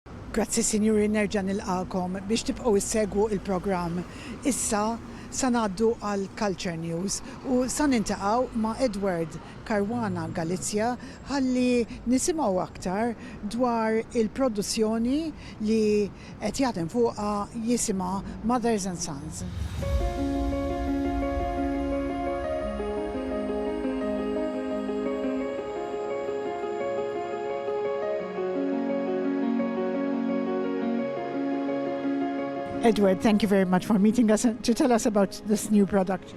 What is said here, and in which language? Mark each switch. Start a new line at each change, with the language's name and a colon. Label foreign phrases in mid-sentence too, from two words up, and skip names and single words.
Maltese: Grazzi Sinjuri, nerġa' nilqakom biex tibqgħu issegwu il-programm. Issa sa ngħaddu għal Culture News u sa nintaqgħu ma' Edward Caruana Galizia ħalli nisimgħu aktar dwar il-produzzjoni li qed jaħdem fuqha jisimha Mothers and Sons.
English: Edward, thank you very much for meeting us and to tell us about this new production.